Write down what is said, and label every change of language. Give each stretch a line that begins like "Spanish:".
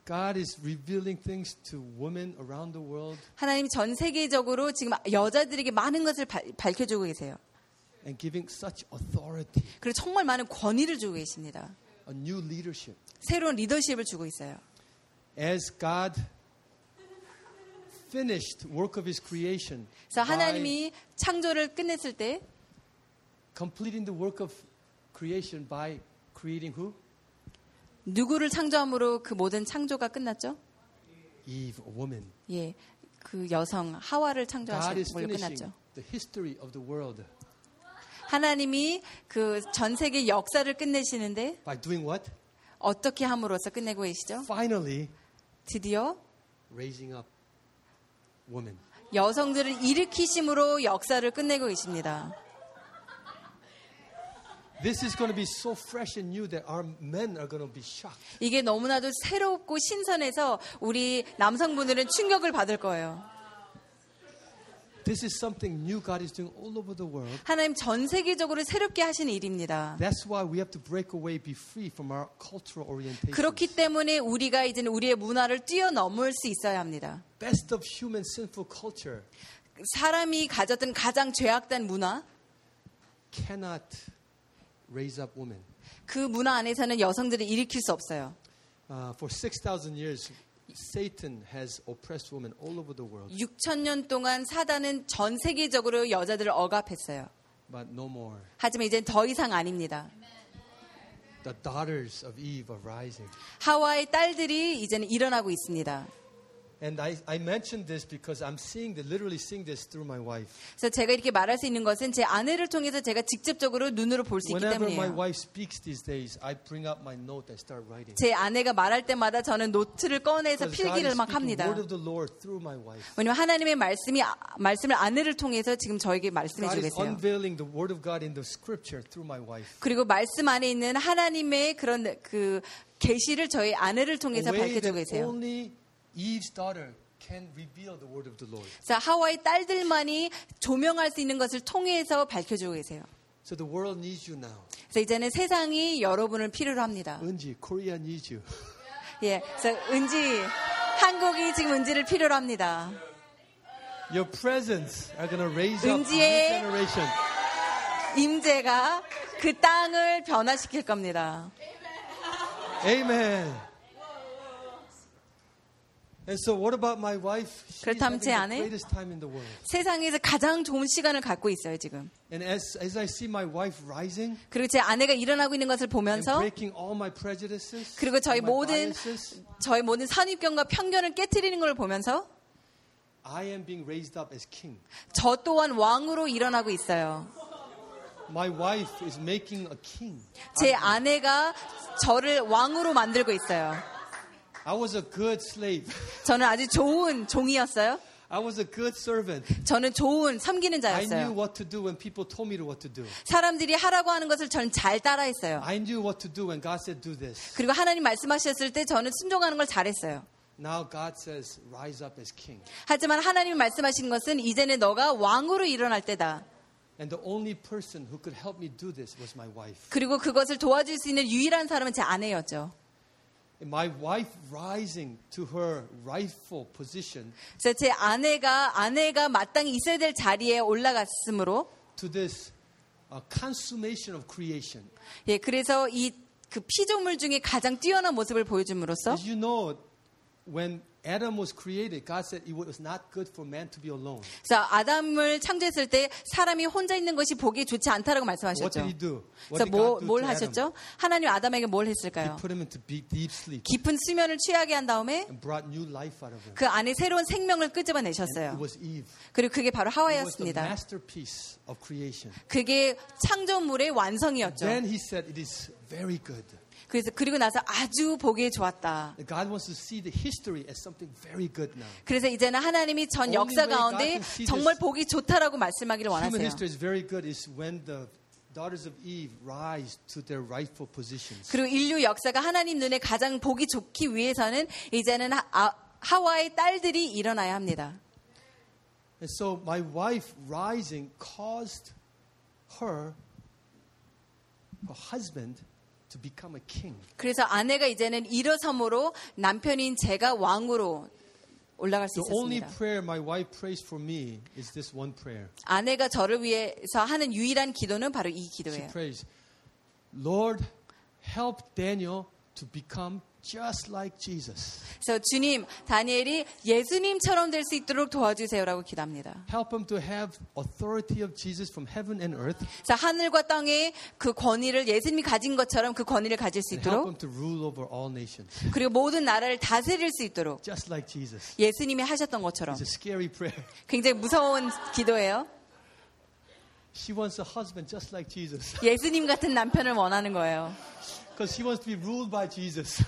English: God is revealing things to women around the world.
Korean: 하나님이 전 세계적으로 지금 여자들에게 많은 것을 밝혀주고 계세요.
English: And giving such authority.
Korean: 그리고 정말 많은 권위를 주고 계십니다.
English: A new leadership.
Korean: 새로운 리더십을 주고 있어요.
English: As God finished work of His creation,
Korean: 그래서 하나님이 창조를 끝냈을 때,
English: completing the work of creation by creating who?
Korean: 누구를 창조함으로 그 모든 창조가 끝났죠?
English: Eve, a woman.
Korean: 예, 그 여성 하와를 창조하신 걸로 끝났죠.
English: God is finishing the history of the world.
Korean: 하나님이 그 전 세계 역사를 끝내시는데,
English: by doing what?
Korean: 어떻게 함으로써 끝내고 계시죠?
English: Finally,
Korean: 드디어
English: raising up women.
Korean: 여성들을 일으키심으로 역사를 끝내고 계십니다.
English: This is going to be so fresh and new that our men are going to be shocked.
Korean: 이게 너무나도 새롭고 신선해서 우리 남성분들은 충격을 받을 거예요.
English: This is something new God is doing all over the world.
Korean: 하나님 전 세계적으로 새롭게 하신 일입니다.
English: That's why we have to break away, be free from our cultural orientation.
Korean: 그렇기 때문에 우리가 이제는 우리의 문화를 뛰어넘을 수 있어야 합니다.
English: Best of human sinful culture.
Korean: 사람이 가졌던 가장 죄악된 문화
English: cannot raise up women.
Korean: 그 문화 안에서는 여성들을 일으킬 수 없어요.
English: For 6,000 years. Satan has oppressed women all over the world.
Korean: 6000년 동안 사단은 전 세계적으로 여자들을 억압했어요.
English: But no more.
Korean: 하지만 이제 더 이상 아닙니다.
English: The daughters of Eve are rising.
Korean: 하와의 딸들이 이제는 일어나고 있습니다.
English: And I mentioned this because I'm seeing the literally seeing this through my wife.
Korean: 그래서 제가 이렇게 말할 수 있는 것은 제 아내를 통해서 제가 직접적으로 눈으로 볼 수 있기 때문에요.
English: Whenever my wife speaks these days, I bring up my note and start writing.
Korean: 제 아내가 말할 때마다 저는 노트를 꺼내서 필기를 막 합니다.
English: Because God is speaking word of the Lord through my wife.
Korean: 왜냐면 하나님의 말씀을 아내를 통해서 지금 저에게 말씀해 주고 계세요.
English: God is unveiling the word of God in the scripture through my wife.
Korean: 그리고 말씀 안에 있는 하나님의 그런 그 계시를 저희 아내를 통해서 밝혀 주고 계세요.
English: Eve's daughter can reveal the word of the Lord.
Korean: 자, 하와의 딸들만이 조명할 수 있는 것을 통해서 밝혀주고 계세요.
English: So the world needs you now.
Korean: 그래서 이제는 세상이 여러분을 필요로 합니다.
English: 은지, Korea needs you.
Korean: 예, 그래서 은지, 한국이 지금 은지를 필요로 합니다.
English: Your presence are going to raise up a new generation.
Korean: 임재가 그 땅을 변화시킬 겁니다.
English: Amen. And so what about my wife? She's having the greatest time in the world.
Korean: 세상에서 가장 좋은 시간을 갖고 있어요, 지금.
English: And as I see my wife rising.
Korean: 그리고 제 아내가 일어나고 있는 것을 보면서
English: breaking all my prejudices.
Korean: 그리고 저희 모든 선입견과 편견을 깨뜨리는 것을 보면서
English: I am being raised up as king.
Korean: 저 또한 왕으로 일어나고 있어요.
English: My wife is making a king.
Korean: 제 아내가 저를 왕으로 만들고 있어요.
English: I was a good slave.
Korean: 저는 아주 좋은 종이었어요.
English: I was a good servant.
Korean: 저는 좋은 섬기는 자였어요.
English: I knew what to do when people told me what to do.
Korean: 사람들이 하라고 하는 것을 저는 잘 따라했어요.
English: I knew what to do when God said do this.
Korean: 그리고 하나님 말씀하셨을 때 저는 순종하는 걸 잘했어요.
English: Now God says rise up as king.
Korean: 하지만 하나님 말씀하신 것은 이제는 너가 왕으로 일어날 때다.
English: And the only person who could help me do this was my wife.
Korean: 그리고 그것을 도와줄 수 있는 유일한 사람은 제 아내였죠.
English: My wife rising to her rightful position.
Korean: 제 아내가 마땅히 있어야 될 자리에 올라갔으므로.
English: To this consummation of creation.
Korean: 예, 그래서 이 그 피조물 중에 가장 뛰어난 모습을 보여줌으로써.
English: As you know, when Adam was created, God said it was not good for man to be alone.
Korean: 자, 아담을 창조했을 때 사람이 혼자 있는 것이 보기 좋지 않다라고 말씀하셨죠.
English: What did he do?
Korean: 그래서 뭘 하셨죠? 하나님 아담에게 뭘 했을까요?
English: He put him into deep sleep.
Korean: 깊은 수면을 취하게 한 다음에
English: and brought new life out of him.
Korean: 그 안에 새로운 생명을 끄집어내셨어요.
English: It was Eve.
Korean: 그리고 그게 바로 하와였습니다.
English: It was the masterpiece of creation.
Korean: 그게 창조물의 완성이었죠.
English: Then he said it is very good.
Korean: 그리고 나서 아주 보기에 좋았다.
English: God wants to see the history as something very good now.
Korean: 그래서 이제는 하나님이 전 역사 가운데 정말 보기 좋다라고 말씀하기를 원하세요.
English: Human history is very good is when the daughters of Eve rise to their rightful positions.
Korean: 그리고 인류 역사가 하나님 눈에 가장 보기 좋기 위해서는 이제는 하와의 딸들이 일어나야 합니다.
English: And so my wife rising caused her husband to become a king.
Korean: 그래서 아내가 이제는 일어섬으로 남편인 제가 왕으로 올라갈 수 있었습니다.
English: The only prayer my wife prays for me is this one prayer.
Korean: 아내가 저를 위해서 하는 유일한 기도는 바로 이 기도예요.
English: She prays, Lord, help Daniel to become just like Jesus.
Korean: So 주님, 다니엘이 예수님처럼 될 수 있도록 도와주세요라고 기도합니다.
English: Help him to have authority of Jesus from heaven and earth.
Korean: 자, 하늘과 땅의 그 권위를 예수님이 가진 것처럼 그 권위를 가질 수 있도록.
English: Help him to rule over all nations.
Korean: 그리고 모든 나라를 다스릴 수 있도록.
English: Just like Jesus.
Korean: 예수님이 하셨던 것처럼.
English: It's a scary prayer.
Korean: 굉장히 무서운 기도예요.
English: She wants a husband just like Jesus.
Korean: 예수님 같은 남편을 원하는 거예요.
English: Because she wants to be ruled by Jesus.